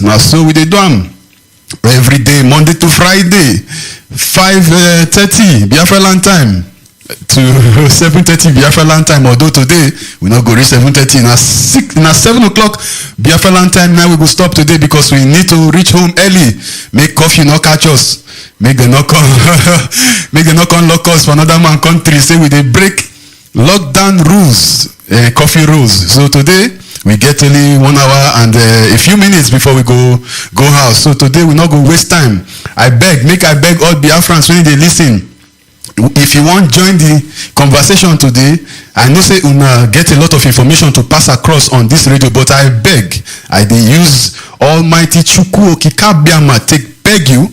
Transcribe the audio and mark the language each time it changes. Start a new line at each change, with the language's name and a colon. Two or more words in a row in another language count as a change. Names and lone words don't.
Nigerian Pidgin: Now so we dey do am every day, Monday to Friday, 5:30 Biafra land time to 7:30 Biafra land time. Although today we not go reach 7:30, na 7 o'clock Biafra land time. Now we go stop today because we need to reach home early. Make coffee not catch us. Make them not come. Make them not come lock us for another man country. Say we dey break lockdown rules, coffee rules. So today we get only 1 hour and a few minutes before we go house. So today we not go waste time. I beg all Biafrans when they listen. If you want join the conversation today, I know say una get a lot of information to pass across on this radio, but I beg, I dey use Almighty Chukwuemeka take beg you.